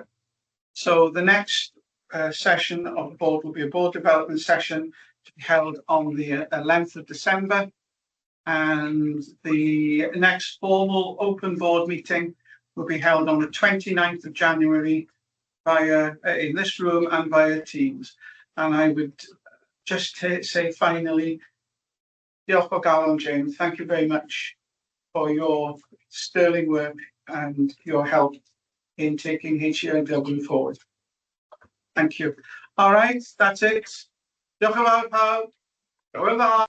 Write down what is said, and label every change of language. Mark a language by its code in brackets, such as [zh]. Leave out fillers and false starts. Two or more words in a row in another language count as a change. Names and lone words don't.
[en] So the next session of the board will be a board development session to be held on the 11th of December. And the next formal open board meeting will be held on the 29th of January via in this room and via Teams. And I would just say finally, [cy] diolch o galon, James. [en] Thank you very much for your sterling work and your help in taking HELW forward. Thank you. All right, that's it. [cy] Diolch yn fawr pawb. Hwyl dda.